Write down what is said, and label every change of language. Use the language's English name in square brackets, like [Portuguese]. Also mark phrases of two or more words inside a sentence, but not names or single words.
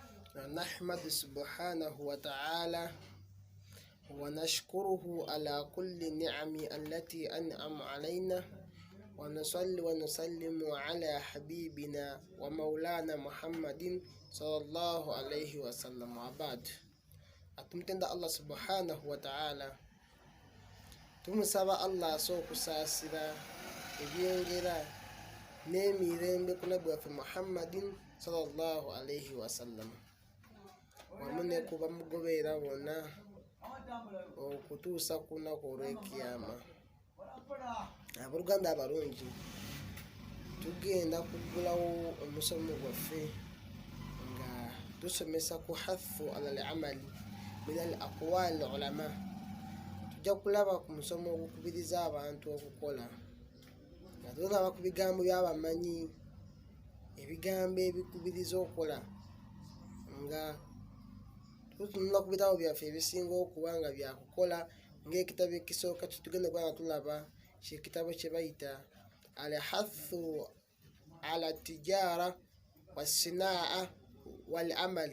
[Arabic] نحمد سبحانه وتعالى ونشكره على كل نعم التي أنعم علينا، ونصلي ونسلم على حبيبنا ومولانا محمد صلى الله عليه وسلم. [Ganda] وبعد، atumtenda Allah [Arabic] سبحانه وتعالى, [Ganda] tumusaba Allah sokusasira ebyengera n'emirembe ku nabbi waffe Muhammadin [Arabic] صلى الله عليه وسلم, [Ganda] wamu ne ku bamugoberera bonna okutuusa ku lunaku olw'ekiyama. Abooluganda abalungi, tugenda kuggulawo omusomo gwaffe nga tusomesa ku [Arabic] الحث على الأعمال من أقوال العلماء. [Ganda] Tujja kulaba ku musomo ogukubiriza abantu okukola, nga tulaba ku bigambo by'abamanyi, ebigambo ebikubiriza okukola, nga tutunula ku bitabo byaffe ebisinga okuba nga byakukola, ng'ekitabo ekisooka tugenda kuba nga tulaba kyekitabo kye bayita [Arabic] الحث على التجارة والصناعة والأعمال.